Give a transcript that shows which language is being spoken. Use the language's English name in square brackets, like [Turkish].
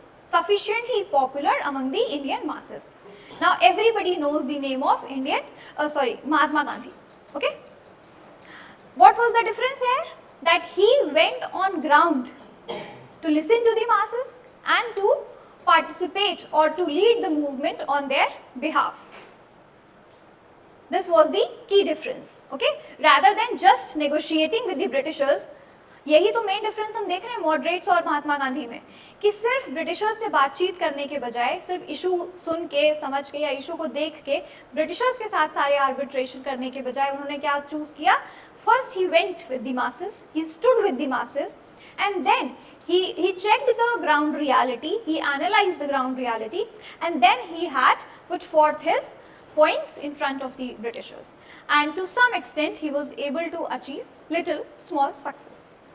[English] sufficiently popular among the Indian masses. Now everybody knows the name of Mahatma Gandhi. Okay. What was the difference here? That he went on ground to listen to the masses and to participate or to lead the movement on their behalf. This was the key difference, okay? Rather than just negotiating with the Britishers, [Hindi] यही तो main difference हम देख रहे हैं moderates और महात्मा गांधी में, कि सिर्फ ब्रिटिशर्स से बातचीत करने के बजाय सिर्फ इशू सुन के समझ के या इशू को देख के ब्रिटिशर्स के साथ सारे आर्बिट्रेशन करने के बजाय उन्होंने क्या चूज किया? [English] First he went with the masses, he stood with the masses, and then he checked the ground reality, he analyzed the ground reality, and then he had put forth his points in front of the Britishers, and to some extent he was able to achieve little small success.